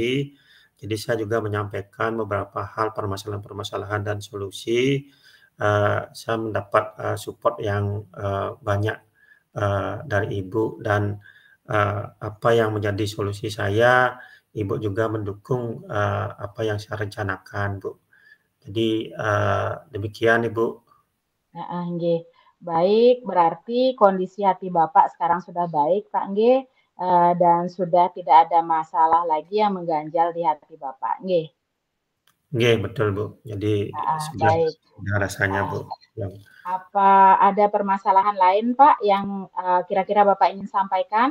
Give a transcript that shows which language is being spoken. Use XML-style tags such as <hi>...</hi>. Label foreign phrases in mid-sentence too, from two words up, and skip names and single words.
<id>Jadi saya juga menyampaikan beberapa hal permasalahan-permasalahan dan solusi, saya mendapat support yang banyak dari Ibu, dan apa yang menjadi solusi saya, Ibu juga mendukung apa yang saya rencanakan, Bu. Jadi demikian, Ibu. Heeh, nggih. Baik, berarti kondisi hati Bapak sekarang sudah baik, Pak, nggih, dan sudah tidak ada masalah lagi yang mengganjal di hati Bapak, nggih? Nggih, betul, Bu. Jadi Heeh, sudah baik. sudah rasanya, Heeh. Bu, yang Apa ada permasalahan lain, Pak, yang kira-kira Bapak ingin sampaikan?</id>